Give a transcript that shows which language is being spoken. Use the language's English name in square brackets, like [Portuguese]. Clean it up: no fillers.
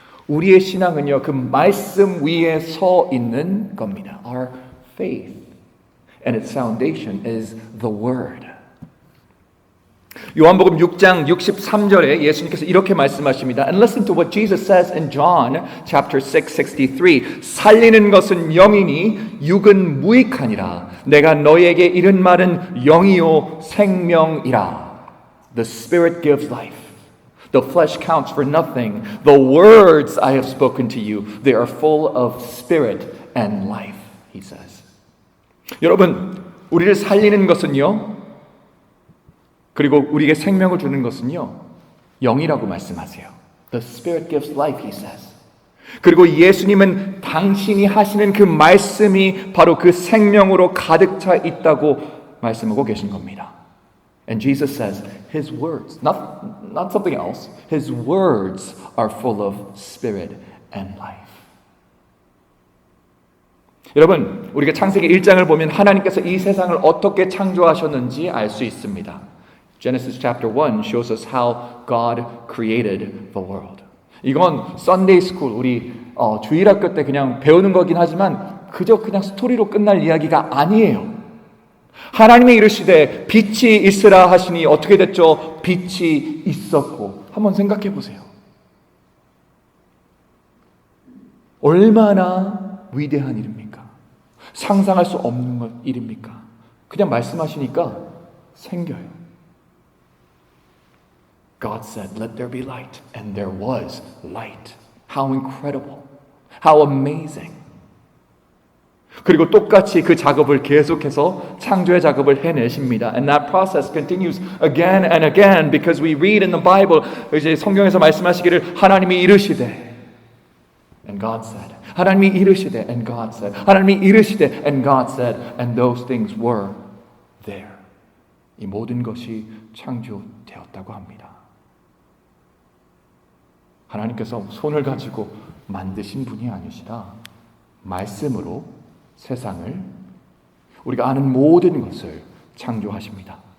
[Korean] 우리의 신앙은요, 그 말씀 위에 서 있는 겁니다. [English] Our faith and its foundation is the Word. [Korean] 요한복음 6장 63절에 예수님께서 이렇게 말씀하십니다. [English] And listen to what Jesus says in John chapter 6:63. [Korean] 살리는 것은 영이니 육은 무익하니라. 내가 너희에게 이른 말은 영이요 생명이라. [English] The Spirit gives life. The flesh counts for nothing. The words I have spoken to you, they are full of spirit and life, he says. [Korean] 여러분, 우리를 살리는 것은요, 그리고 우리에게 생명을 주는 것은요, 영이라고 말씀하세요. [English] The Spirit gives life, he says. [Korean] 그리고 예수님은 당신이 하시는 그 말씀이 바로 그 생명으로 가득 차 있다고 말씀하고 계신 겁니다. [English] And Jesus says, His words, not something else, His words are full of spirit and life. [Korean] 여러분, 우리가 창세기 1장을 보면 하나님께서 이 세상을 어떻게 창조하셨는지 알 수 있습니다. [English] Genesis chapter 1 shows us how God created the world. [Korean] 이건 Sunday School, 우리 주일학교 때 그냥 배우는 거긴 하지만 그저 그냥 스토리로 끝날 이야기가 아니에요. 하나님이 이르시되 빛이 있으라 하시니 어떻게 됐죠? 빛이 있었고. 한번 생각해 보세요. 얼마나 위대한 일입니까? 상상할 수 없는 일입니까? 그냥 말씀하시니까 생겨요. [English] God said, let there be light, and there was light. How incredible. How amazing. [Korean] 그리고 똑같이 그 작업을 계속해서 창조의 작업을 해내십니다. [English] And that process continues again and again because we read in the Bible, [Korean] 이제 성경에서 말씀하시기를 하나님이 이르시되 [English] and God said. [Korean] 하나님이 이르시되 [English] and God said. 하나님이 이르시되 and God said. And those things were there. [Korean] 이 모든 것이 창조되었다고 합니다. 하나님께서 손을 가지고 만드신 분이 아니시라 말씀으로 세상을 우리가 아는 모든 것을 창조하십니다.